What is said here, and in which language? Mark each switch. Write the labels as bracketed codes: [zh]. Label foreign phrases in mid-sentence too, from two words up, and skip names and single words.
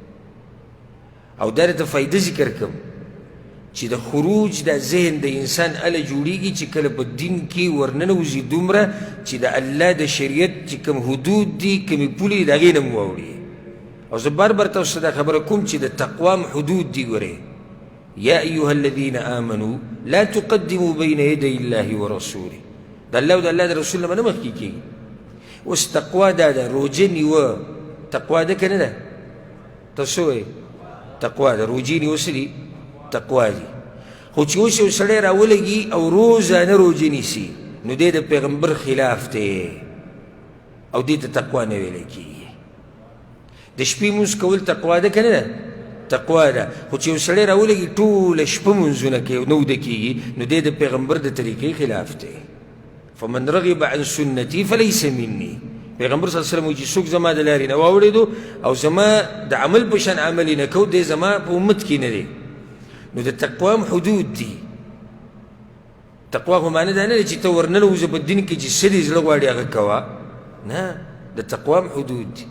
[ps] او دا درته فایده ذکر کړم چې د خروج د ذهن د انسان اله جوړیږي چې کله په دین کې ورننوځي دومره چې د الله د شریعت چې کوم حدود دي کومې پولې د هغې نه مو واوړي. او زه بار بار تاسو ته دا خبره کوم چې د تقوا حدود دي. [ar] ګورئ یا ایها الذین آمنوا لا تقدموا بین یدی الله ورسوله، [ps] د الله او د الله د رسول نه به نه مخکې کېږي. اوس تقوا دا ده، روژه نیوه تقوا ده که نه ده؟ تاسو وایئ تقوا ده، روژې نیوه څه دي؟ تقوا دي. خو چې اوس یو سړی راولګي او روزانه روژه نیسي نو دی د پیغمبر خلاف دی او دې ته تقوا نه ویلی کېږي. د شپې لمونځ کول تقوا ده که نه ده؟ تقوا ده. خو چې یو سړی راولګي ټوله شپه لمونځونه کوي او نه وده کېږي نو دی د پیغمبر د طریقې خلاف دی. [ar] فمن رغب عن سنتي فلیس مني، [ps] پیغمبر [ar] صلی الله علیه وسلم [ps] وایي چې څوک زما د لارې نه واوړېدو او زما د عمل په شان عمل یې نه کو دی زما په امت کې نه دی. نو د تقوا حدود دي. تقوا خو معنی دا نه دی چې ته ورننوځه په دین کې چې څه دې زړه غواړي هغه کوه، نه، د تقوا حدود دي.